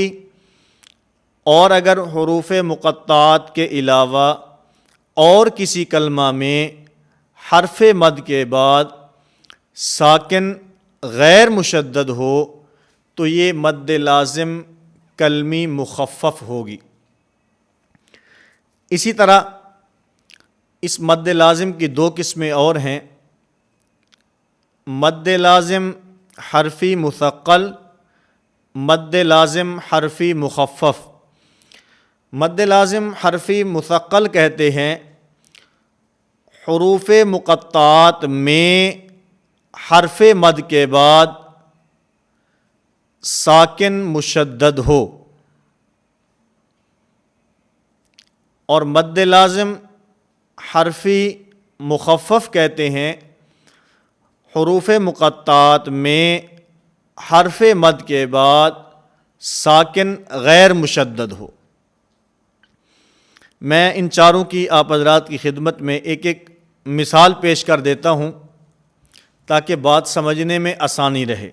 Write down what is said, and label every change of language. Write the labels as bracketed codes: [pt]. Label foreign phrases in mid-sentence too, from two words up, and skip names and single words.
[ur] اور اگر حروف مقطعات کے علاوہ اور کسی کلمہ میں حرف مد کے بعد ساکن غیر مشدد ہو تو یہ مد لازم کلمی مخفف ہوگی. اسی طرح اس مد لازم کی 2 قسمیں اور ہیں: مد لازم حرفی مثقل، مد لازم حرفی مخفف. مد لازم حرفی مثقل کہتے ہیں حروف مقطعات میں حرف مد کے بعد ساکن مشدد ہو. اور مد لازم حرفی مخفف کہتے ہیں حروف مقطعات میں حرف مد کے بعد ساکن غیر مشدد ہو. میں ان چاروں کی آپ حضرات کی خدمت میں ایک ایک مثال پیش کر دیتا ہوں تاکہ بات سمجھنے میں آسانی رہے.